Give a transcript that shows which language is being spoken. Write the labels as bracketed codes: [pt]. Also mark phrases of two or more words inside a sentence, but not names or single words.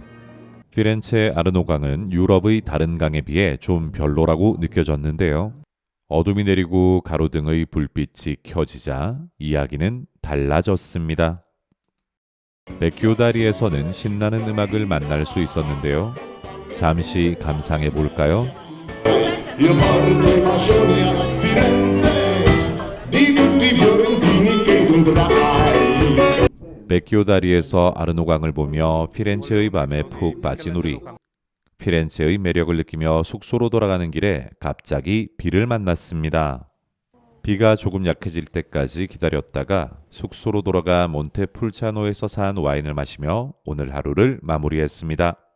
[ko] 피렌체 아르노강은 유럽의 다른 강에 비해 좀 별로라고 느껴졌는데요. 어둠이 내리고 가로등의 불빛이 켜지자 이야기는 달라졌습니다. 베키오 다리에서는 신나는 음악을 만날 수 있었는데요. 잠시 감상해 볼까요? [it] Io porto i bacioni a Firenze di tutti i fiorentini che incontrai. [ko] 베키오 다리에서 아르노강을 보며 피렌체의 밤에 푹 빠진 우리. 피렌체의 매력을 느끼며 숙소로 돌아가는 길에 갑자기 비를 만났습니다. 비가 조금 약해질 때까지 기다렸다가 숙소로 돌아가 몬테풀차노에서 산 와인을 마시며 오늘 하루를 마무리했습니다.